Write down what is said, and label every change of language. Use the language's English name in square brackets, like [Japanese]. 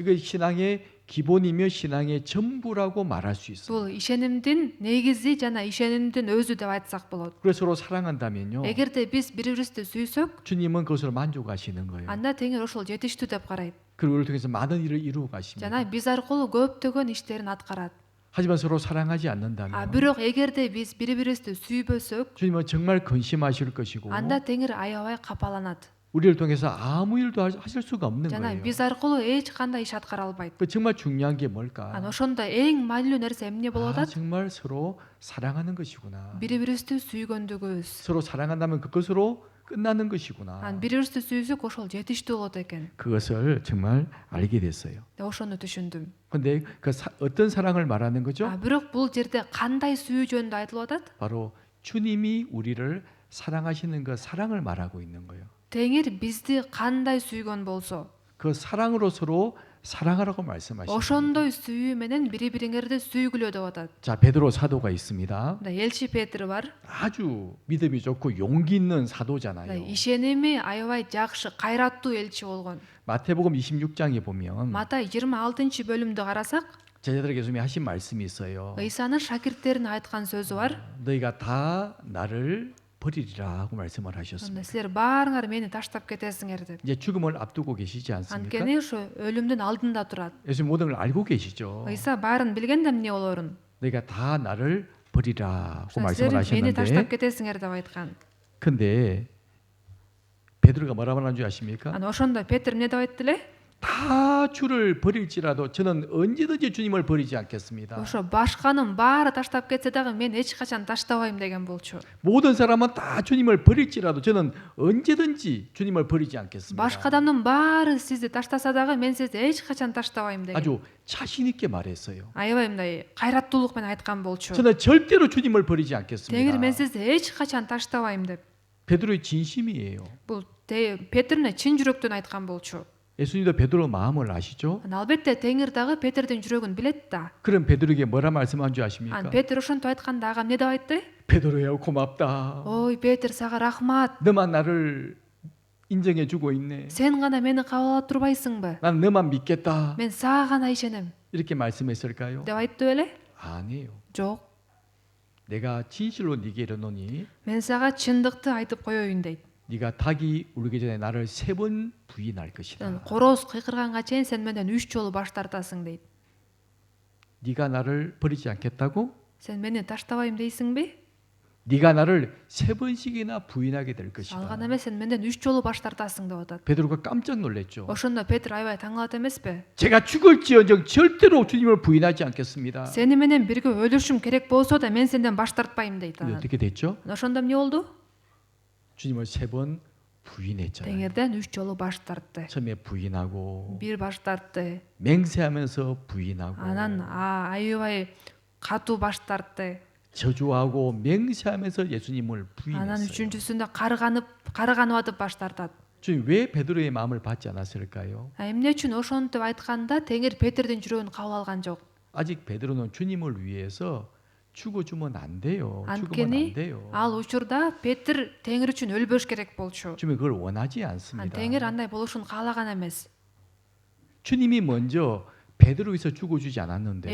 [Korean] 이게 신앙의 기본이며 신앙의 전부라고 말할 수 있어요. [Kyrgyz] Бул ишенимдин негизи жана ишенимдин өзү деп айтсак болот. [Korean] 그래서 서로 사랑한다면요. [Kyrgyz] Эгерде биз бири бирибизди сүйсөк, [Korean] 주님은 그것으로 만족하시는 거예요. [Kyrgyz] анда Теңир ошол жетиштүү деп карайт. [Korean] 그리고 우리를 통해서 많은 일을 이루어 가십니다. [Kyrgyz] Жана биз аркылуу көптөгөн иштерин аткарат. [Korean] 하지만 서로 사랑하지 않는다면 [Kyrgyz] Бирок эгерде биз бири бирибизди сүйбөсөк, [Korean] 주님은 정말 근심하실 것이고 [Kyrgyz] анда Теңир аябай капаланат. [Korean] 우리를 통해서 아무 일도 하실 수가 없는 [Kyrgyz] Жана [Korean] 거예요. [Kyrgyz] биз аркылуу эч кандай иш аткара албайт. [Korean] 정말 중요한 게 뭘까? [Kyrgyz] Ошондо эң маанилүү нерсе эмне болуп атат? [Korean] 정말 서로 사랑하는 것이구나. [Kyrgyz] Бири бирибизди сүйгөндүгүбүз. [Korean] 서로 사랑한다면 그것으로 끝나는 것이구나. [Kyrgyz] Анан бир бирибизди сүйсөк ошол жетиштүү болот экен. [Korean] 그것을 정말 알게 됐어요. [Kyrgyz] Ошону түшүндүм. [Korean] 근데 어떤 사랑을 말하는 거죠? [Kyrgyz] Бирок бул жерде кандай сүйүү жөнүндө айтылып атат? [Korean] 바로 주님이 우리를 사랑하시는 그 사랑을 말하고 있는 거예요. [Kyrgyz] Теңир бизди кандай сүйгөн болсо, [Korean] 그 사랑으로 서로 사랑하라고 말씀하시는 거예요. [Kyrgyz] ошондой сүйүү менен бири-бириңерди сүйгүлө деп атат. [Korean] 자, 베드로 사도가 있습니다. [Kyrgyz] Мында элчи Петр бар. [Korean] 아주 믿음이 좋고 용기 있는 [Kyrgyz] Мында [Korean] 사도잖아요. [Kyrgyz] ишеними аябай жакшы, кайраттуу элчи болгон. [Korean] 마태복음 26장에 보면 [Kyrgyz] Матай 26-бөлүмдү карасак, [Korean] 제자들에게 주님이 하신 말씀이 있어요. [Kyrgyz] Ыйсанын шакирттерине айткан сөзү бар. [Korean] 너희가 다 나를 버리리라 하고 말씀을 하셨습니다. [Kyrgyz] Мында силер баарыңар мени таштап кетесиңер деп. [Korean] 이제 죽음을 앞두고 계시지 않습니까? [Kyrgyz] Анткени ошо өлүмдүн алдында турат. [Korean] 예수님 모든 걸 알고 계시죠. [Kyrgyz] Ыйса баарын билген да эмне болорун. [Korean] 너희가 다 나를 버리라 하고 [Kyrgyz] Силер [Korean] 말씀을 [Kyrgyz] мени таштап кетесиңер деп айткан. [Korean] 근데 베드로가 뭐라고 하는 줄 아십니까? [Kyrgyz] Анан ошондо Петр эмне деп айтты эле? [Korean] 다 주를 버릴지라도 저는 언제든지 주님을 버리지 않겠습니다. [Kyrgyz] Ошо башканын баары таштап кетсе дагы мен эч качан таштабайм деген болчу. [Korean] 모든 사람은 다 주님을 버릴지라도 저는 언제든지 주님을 버리지 않겠습니다. [Kyrgyz] Башка адамдын баары сизди таштаса дагы мен сизди эч качан таштабайм деген. [Korean] 아주 자신 있게 말했어요. [Kyrgyz] Аябай мындай кайраттуулук менен айткан болчу. [Korean] 저는 절대로 주님을 버리지 [Kyrgyz] Теңир [Korean] 않겠습니다. [Kyrgyz] мен сизди эч качан таштабайм деп. [Korean] 베드로의 진심이에요. [Kyrgyz] Бул Петрне чын жүрөктөн айткан болчу. [Korean] 예수님도 베드로 마음을 아시죠? [Kyrgyz] Албетте Теңир дагы Петрдин жүрөгүн билет да. [Korean] 그럼 베드로에게 뭐라 말씀한 줄 아십니까? [Kyrgyz] Ан Петр ошентип айтканда ага эмне деп айтты? [Korean] 베드로야 고맙다. [Kyrgyz] Ой, Петр сага рахмат. [Korean] 너만 나를 인정해 주고 있네. [Kyrgyz] Сен гана мени кабыл ала турбайсыңбы? [Korean] 난 너만 믿겠다. [Kyrgyz] Мен сага гана ишенем. [Korean] 이렇게 말씀했을까요? [Kyrgyz] деп айтты беле? [Korean] 아니에요. [Kyrgyz] Жок. [Korean] 내가 진실로 네게 이르노니 [Kyrgyz] Мен сага чындыкты айтып коеюн дейт. [Korean] 네가 닭이 울기 전에 나를 3번 부인할 것이다. [Kyrgyz] Короз кыйкырганга чейин сен менден 3 жолу баш тартасың дейт. [Korean] 네가 나를 버리지 않겠다고? [Kyrgyz] Сен мени таштабайм дейсиңби? [Korean] 네가 나를 3번씩이나 부인하게 될 것이다. [Kyrgyz] Ал гана эмес сен менден 3 жолу баш тартасың деп атат. [Korean] 베드로가 깜짝 놀랐죠. [Kyrgyz] Ошондо Петр аябай таң калат эмеспи? [Korean] 제가 죽을지언정 절대로 주님을 부인하지 않겠습니다. [Kyrgyz] Сени менен бирге өлүшүм керек болсо да мен сенден баш тартпайм дейт [Korean] 근데 [Kyrgyz] анан. [Korean] 어떻게 됐죠? [Kyrgyz] Ошондо эмне болду? [Korean] 주님을 3번 부인했잖아요. [Kyrgyz] Теңирден 3 жолу баш тартты. [Korean] 처음에 부인하고 [Kyrgyz] Бир баш тартты. [Korean] 맹세하면서 부인하고 [Kyrgyz] Анан аябай катуу баш тартты. [Korean] 저주하고 맹세하면서 예수님을 [Kyrgyz] Анан [Korean] 부인했어요. [Kyrgyz] үчүнчүсүндө карганып атып баш тартат. [Korean] 주님 왜 베드로의 마음을 받지 않았을까요? [Kyrgyz] Эмне үчүн ошентип айтканда Теңир Петрдин жүрөгүн кабыл алган жок. [Korean] 아직 베드로는 주님을 위해서 죽어주면 안 돼요. 죽으면 안 [Kyrgyz] Анткени [Korean] 돼요. [Kyrgyz] ал учурда Петр Теңир үчүн өлбөш керек болчу. [Korean] 주님이 그걸 원하지 [Kyrgyz] Ан [Korean] 않습니다. [Kyrgyz] Теңир андай болушун каалаган эмес. [Korean] 주님이 먼저 베드로 위해서 죽어주지 않았는데